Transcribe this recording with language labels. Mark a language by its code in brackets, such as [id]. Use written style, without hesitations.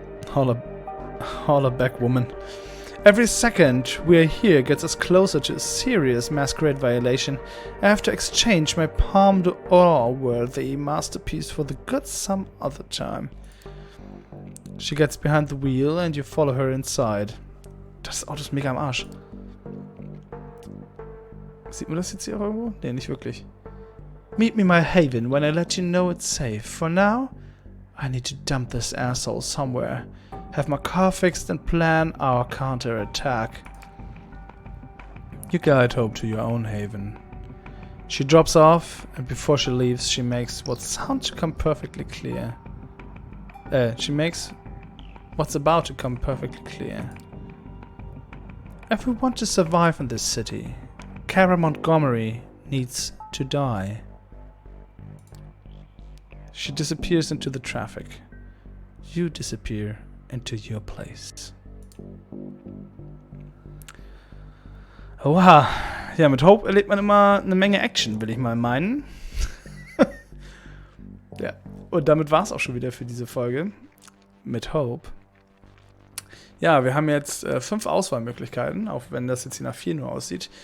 [en] Holler back, woman. Every second we're here gets us closer to a serious Masquerade violation. I have to exchange my Palme d'Or-worthy masterpiece for the good some other time. She gets behind the wheel and you follow her inside. [de] Das Auto ist mega am Arsch. Sieht man das jetzt hier irgendwo? Nee, nicht wirklich. [en] Meet me my haven when I let you know it's safe. For now, I need to dump this asshole somewhere. Have my car fixed and plan our counter-attack. You guide Hope to your own haven. She drops off, and before she leaves, she makes what sounds to come perfectly clear. She makes what's about to come perfectly clear. If we want to survive in this city, Kara Montgomery needs to die. She disappears into the traffic. You disappear into your place. [de] Oha. Ja, mit Hope erlebt man immer eine Menge Action, will ich mal meinen. Ja, und damit war es auch schon wieder für diese Folge mit Hope. Ja, wir haben jetzt 5 Auswahlmöglichkeiten, auch wenn das jetzt hier nach 4 nur aussieht.